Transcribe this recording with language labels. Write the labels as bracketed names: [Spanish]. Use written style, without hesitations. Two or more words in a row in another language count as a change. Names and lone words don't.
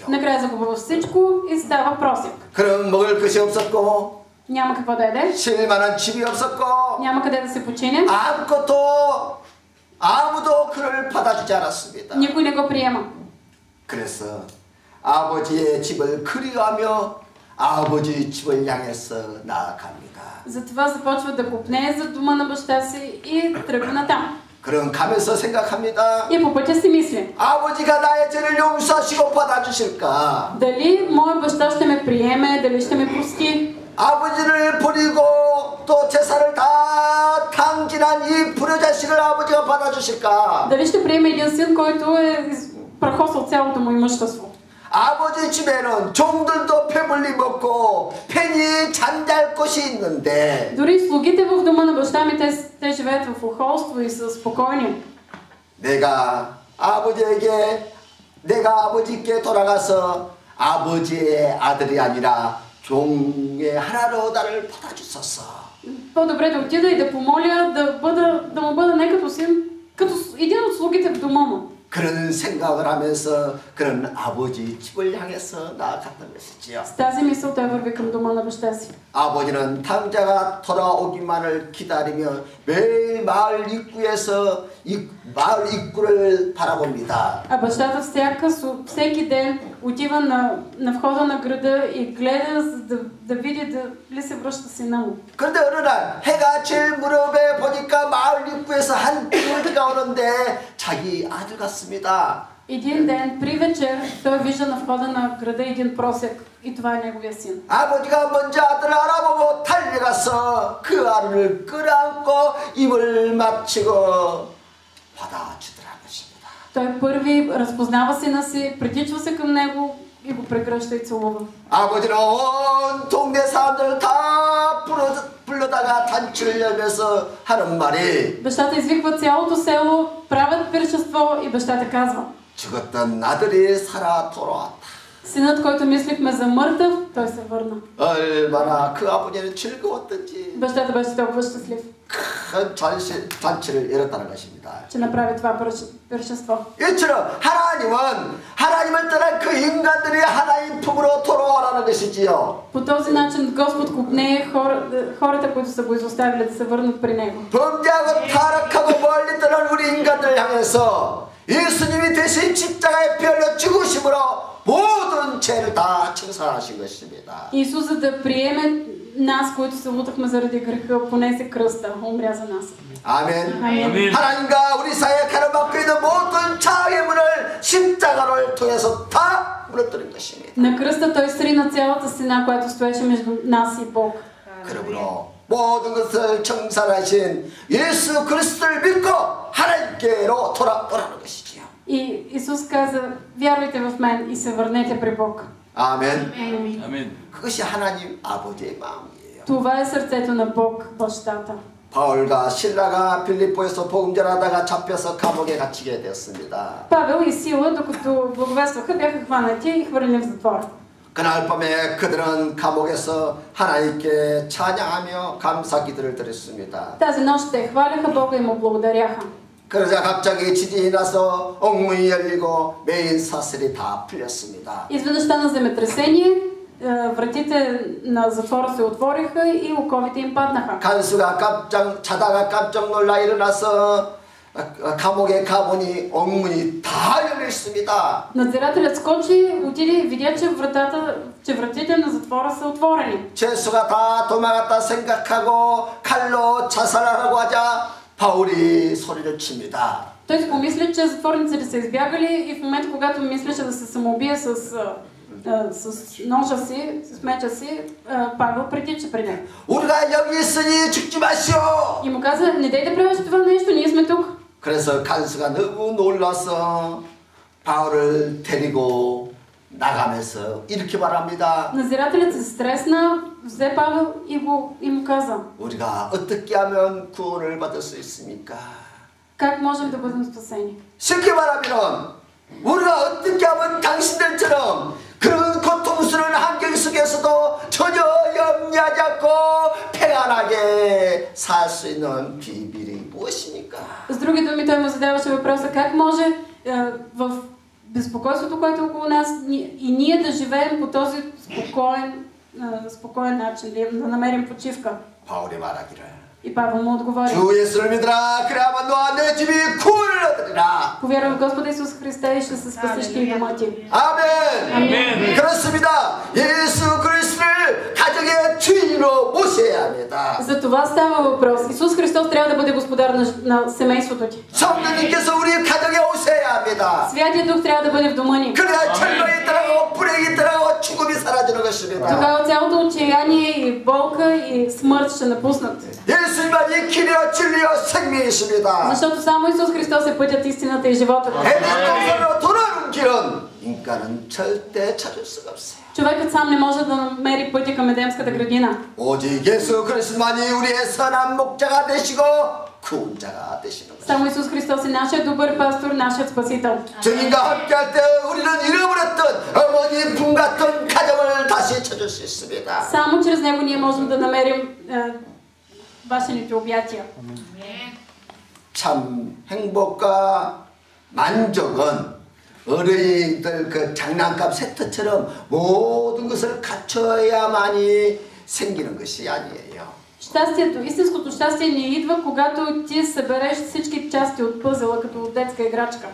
[Bulgarian] Накрая загубва всичко и става просек. [Korean] 그는 먹을 것이 없었고 [Bulgarian] Няма какво да яде, [Korean] 쉴 만한 집이 없었고 [Bulgarian] няма къде да се почине, [Korean] 아무도 그를 받아주지 않았습니다. [Bulgarian] никой не го приема. [Korean] 그래서 아버지의 집을 그리워하며 아버지 집을 향해서 나아갑니다. [Bulgarian] Затова започва да копнее за дома на баща си и тръгва натам. [Korean] 그런 가면서 생각합니다. [Bulgarian] И по пътя си мисли, [Korean] 아버지가 나의 죄를 용서하시고 받아주실까? [Bulgarian] дали моят баща ще ме приеме, дали ще ме прости. [Korean] 아버지를 버리고 또 제사를 다 탕진한 이 불효자식을 아버지가 받아주실까? [Bulgarian] Дали ще приеме един син, който е прахосал цялото му имущество. [Korean] 아버지 집에는 종들도 배불리 먹고 편히 잠잘 곳이 있는데 [Bulgarian] Дори слугите в дома на баща ми, те живеят в охолство и са спокойни. [Korean] 내가 아버지께 돌아가서 아버지의 아들이 아니라 종의 하나로 나를 받아주소서. [Bulgarian] По-добре да отида и да помоля да му бъда не като син, като един от слугите в дома му. [Korean] 그런 생각을 하면서 그런 아버지 집을 향해서 나아갔던 것이지요. [Bulgarian] С тази мисъл той върви към дома на баща си. [Korean] 아버지는 탕자가 돌아오기만을 기다리며 매일 마을 입구를 바라봅니다. [Bulgarian] А бащата всеки ден отива на входа на града и гледа да види дали се връща сина му. [Korean] 그런데 어느 날 해가 질 무렵에 보니까 마을 입구에서 한 둥지가 오는데 자기 아들 같습니다. [Bulgarian] Един ден, при вечер, той вижда на входа на града един просек и това е неговия син. [Korean] 아버지가 먼저 아들을 알아보고 달려가서 그 아들을 끌어안고 입을 맞추고 받아주더라 것입니다. [Bulgarian] Той първи разпознава сина си, притичва се към него и го прегръща и целува. [Korean] 아버지는 온 동네 사람들 다 불러다가 단추를 열면서 하는 말이 [Bulgarian] Бащата извиква цялото село, правят пиршество и бащата казва: [Korean] 죽었던 아들이 살아 돌아왔다. [Bulgarian] Синът, който мислихме за мъртъв, той се върна. [Korean] 얼마나 그 아버지는 즐거웠던지 [Bulgarian] Бащата беше толкова щастлив, [Korean] 큰 잔치를 열었다는 것입니다. [Bulgarian] че направи това пиршество. [Korean] 이처럼 하나님을 떠난 그 인간들이 하나님 품으로 돌아오라는 것이지요. [Bulgarian] По този начин Господ купнее хората, които са го изоставили, да се върнат при Него. [Korean] 범죄하고 타락하고 멀리 떠난 우리 인간들을 향해서 예수님이 대신 십자가에 피 흘려 죽으심으로 모든 죄를 다 청산하신 것입니다. [Bulgarian] Исус, за да приеме нас, които се лутахме заради греха, понесе кръста, умря за нас. [Korean] 아멘. 아멘. 하나님과 우리 사이에 가로막혀 있는 모든 자의 문을 십자가를 통해서 다 무너뜨린 것입니다. [Bulgarian] На кръста той срина цялата стена, която стоеше между нас и Бог. [Korean] 그러므로 모든 것을 청산하신 예수 그리스도를 믿고 하나님께로 돌아오라는 것이지요. [Bulgarian] И Исус каза: вярвайте в мен и се върнете при Бог. [Korean] 아멘. [Bulgarian] Амин. [Korean] 그것이 하나님 아버지의 마음이에요. [Bulgarian] Това е сърцето на Бог, бащата. [Korean] 바울과 실라가 빌립보에서 복음 전하다가 잡혀서 감옥에 갇히게 되었습니다. [Bulgarian] Павел и Сила, докато благовестваха, бяха хванати и хвърлени в затвор. [Korean] 그날 밤에 그들은 감옥에서 하나님께 찬양하며 감사 기도를 드렸습니다. [Bulgarian] Тази нощ те хваляха Бога и му благодаряха. [Korean] 그러자 갑자기 지진이 나서 옥문이 열리고 메인 사슬이 다 풀렸습니다. [Bulgarian] Изведнъж стана земетресение, вратите на затвора се отвориха и оковите им паднаха. [Korean] 간수가 자다가 깜짝 놀라 일어나서 감옥에 가보니 옥문이 다 열려 있습니다. [Bulgarian] Надзирателят скочи, отиде и видя, че вратите на затвора са отворени. [Korean] 죄수가 다 도망갔다 생각하고 칼로 자살하라고 하자 바울이 소리를 칩니다. [Bulgarian] Той си помисли, че затворниците са избягали и в момента, когато мислеше да се самоубие с с ножа си, с меча си, Павел притича при него. [Korean] 우리가 여기 있으니 죽지 마시오. [Bulgarian] И му каза, не дей да правиш това нещо, ние сме тук. [Korean] 그래서 간수가 너무 놀라서 바울을 데리고 나가면서 이렇게 말합니다. [Bulgarian] Надзирателят се стресна, взе Павел и му каза, [Korean] 우리가 어떻게 하면 구원을 받을 수 있습니까? [Bulgarian] как можем да бъдем спасени? [Korean] 쉽게 말하면 우리가 어떻게 하면 당신들처럼 그런 고통스러운 환경 속에서도 전혀 염려하지 않고 평안하게 살 수 있는 비밀이 무엇입니까? [Bulgarian] С други думи, той му задаваше въпроса, как може в безпокойството, което е около нас, и ние да живеем по този спокоен начин, да намерим почивка. [Korean] 바울이 말하기를 [Bulgarian] И Павел му отговори, [Korean] 주 예수를 믿으라 그래야만 너와 내 집이 구원을 얻으리라. [Bulgarian] повярвай в Господа Исус Христа и ще се спасиш ти и дома ти. [Korean] 아멘. 아멘. 그렇습니다. 예수 그리스도를 가정의 주인으로 모셔야 합니다. [Bulgarian] За това става въпрос. Исус Христос трябва да бъде господар на семейството ти. [Korean] 성령님께서 우리 가정에 오셔야 합니다. [Bulgarian] Святия Дух трябва да бъде в дома ни. [Korean] 그래야 절망이 떠나고 불행이 떠나고 죽음이 사라지는 것입니다. [Bulgarian] Тогава цялото отчаяние и болка и смърт ще напуснат. [Korean] 예수님만이 길이요 진리요 생명이십니다. [Bulgarian] Защото само Исус Христос е пътят, истината и животът. [Korean] 에덴 동산으로 돌아오는 길은 인간은 절대 찾을 수가 없어요. [Bulgarian] Човекът сам не може да намери пътя към Едемската градина. [Korean] 오직 예수 그리스도만이 우리의 선한 목자가 되시고 구원자가 되시는 거예요. [Bulgarian] Само Исус Христос е нашият добър пастор, нашият спасител. [Korean] 주님과 함께할 때 우리는 잃어버렸던 어머니 품 같은 가정을 다시 찾을 수 있습니다. [Bulgarian] Само чрез него ние можем да намерим башените обятия. [Korean] 참 행복과 만족은 어린이들 그 장난감 세트처럼 모든 것을 갖춰야만이 생기는 것이 아니에요. [Bulgarian] Щастието, истинското щастие не идва, когато ти събереш всички части от пъзела, като от детска играчка.